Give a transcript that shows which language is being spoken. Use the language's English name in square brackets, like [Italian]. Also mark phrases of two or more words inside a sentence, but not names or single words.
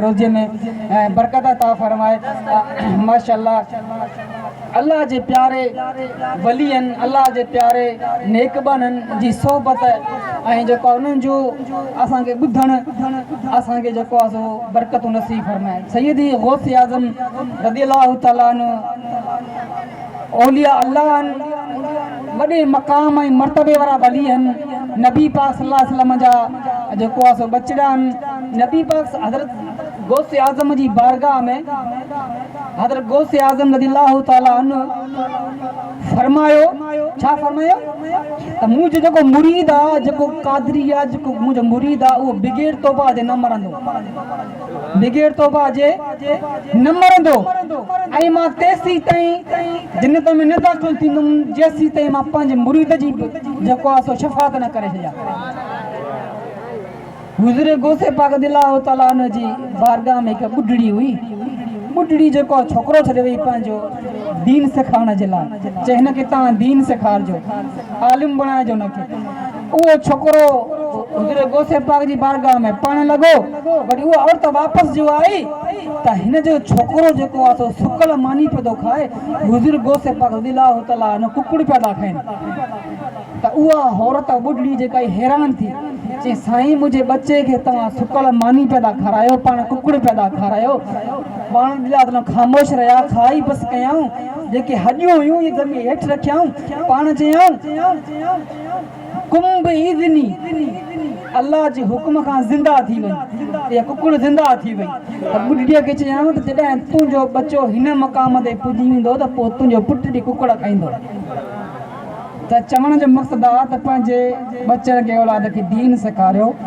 [Sindhi] रोज़े में बरकत अता फरमाए माशाअल्लाह अल्लाह जे प्यारे वलियनि अल्लाह जे प्यारे नेकबननि जी सोहबत ऐं जेको उन्हनि जो असांखे ॿुधणु असांखे जेको आहे सो बरकतूं नसीब फरमाए सैयदी गौस आज़म [Arabic] رضي الله تعالى عنه [Sindhi] औलिया अल्लाह आहिनि वॾे मक़ाम ऐं मर्तबे वारा वली आहिनि नबी पाक [Arabic] صلى الله عليه وسلم [Sindhi] जा जेको आहे सो बचड़ा आहिनि नबी पाक हज़रत गौस आज़म जी बारगाह में हज़रत गौस आज़म [Arabic] رضي الله تعالى عنه [Sindhi] फरमायो छा फरमायो त मुंहिंजो जेको मुरीद आहे जेको कादरी आहे जेको मुंहिंजो मुरीद आहे उहो बिगैर तौबा जे न मरंदो बिगैर तौबा जे न मरंदो ऐं मां तेसीं ताईं जिन्नत में न दाख़िल थींदुमि जेसीं ताईं मां पंहिंजे मुरीद जी जेको आहे सो शफ़ात न करे छॾियां हुज़ूर गौस पाक रज़ियल्लाहु तआला अन्हु जी बारगाह में हिकु ॿुढड़ी हुई ॿुढड़ी जेको छोकिरो छॾे वई पंहिंजो दीन सेखारण जे लाइ चए हिनखे तव्हां दीन सेखारिजो आलिम बणाइजो हुनखे उहो छोकिरो हुज़ूर गौस पाक जी बारगाह में पढ़णु लॻो वरी उहा औरत वापसि जो आई त हिन जो छोकिरो जेको आहे सो सुकल मानी पियो थो खाए हुज़ूर गौस पाक [Arabic] رضي الله تعالى عنه [Sindhi] कुकड़ पिया था खाइनि त उहा औरत ॿुढड़ी जेका हैरान थी चई साईं मुंहिंजे बचे खे तव्हां सुकल मानी पिया था खारायो पाण कुकड़ पिया था खारायो पाण दिला ख़ामोश रहिया खाई बसि कयऊं जेके हॾियूं हुयूं इहे ज़मीन हेठि रखियऊं पाण चयऊं [Arabic] قم بإذن الله [Sindhi] जे हुकुम खां ज़िंदा थी वई इहा कुकड़ ज़िंदा थी वई त ॿुढड़ीअ खे चयऊं त जॾहिं तुंहिंजो बचो हिन मक़ाम ते पुॼी वेंदो त पोइ तुंहिंजो पुटु बि कुकड़ खाईंदो त चवण जो मक़सदु आहे त पंहिंजे बचनि खे औलाद खे दीन सेखारियो